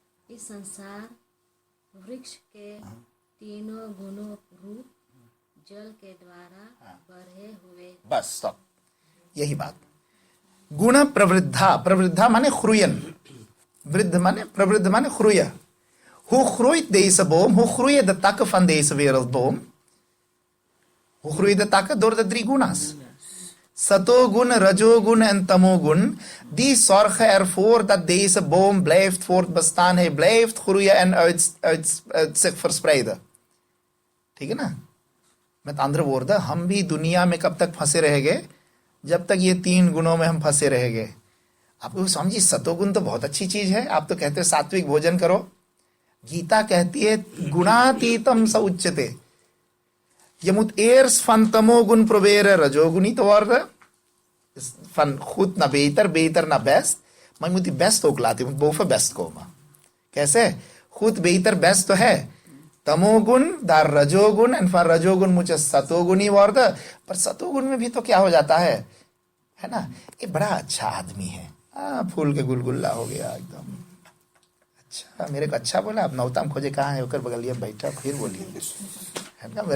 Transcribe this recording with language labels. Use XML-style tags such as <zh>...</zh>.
<hi>इस संसार वृक्ष के तीनों गुणों रूप जल के द्वारा बढ़े हुए. बस स्टॉप, यही बात. गुण प्रवृद्धा, प्रवृद्धा माने groeien, वृद्ध माने प्रवृद्ध माने groeien.</hi> <nl>Hoe groeit deze boom? Hoe groeien de takken van deze wereldboom? Hoe groeien de takken? Door de 3 gunas. Satogun, rajogun en tamogun. Die zorgen ervoor dat deze boom blijft voortbestaan. Hij blijft groeien en uit zich verspreiden.</nl> <hi>ठीक है ना?</hi> <nl>met andere woorden,</nl> <hi>हम भी दुनिया में कब तक फंसे रहेंगे? जब तक ये 3 गुणों में हम फंसे रहेंगे. आपको समझिए, सतोगुण तो बहुत अच्छी चीज है. आप तो कहते हो सात्विक भोजन करो. गीता कहती है गुणातीतम स उच्यते.</hi> <nl>Je moet eerst van tamogun proberen rajoguni te worden. Dus van goed naar beter, beter naar best. Maar je moet die best ook laten. Je moet boven best komen.</nl> <hi>कैसे?</hi> <nl>goed, beter, best</nl> <hi>तो है.</hi> <nl>तमोगुण, daar रजोगुण, en van रजोगुण मुझे सतोगुणी worden.</nl> <hi>पर सतोगुण में भी तो क्या हो जाता है ना? ये बड़ा अच्छा आदमी है. फूल के गुलगुल्ला हो गया एकदम. अच्छा, मेरे को अच्छा बोला. अब नौताम खोजे कहाँ है? होकर बगलिया बैठा, फिर बोलिए, है ना?</hi>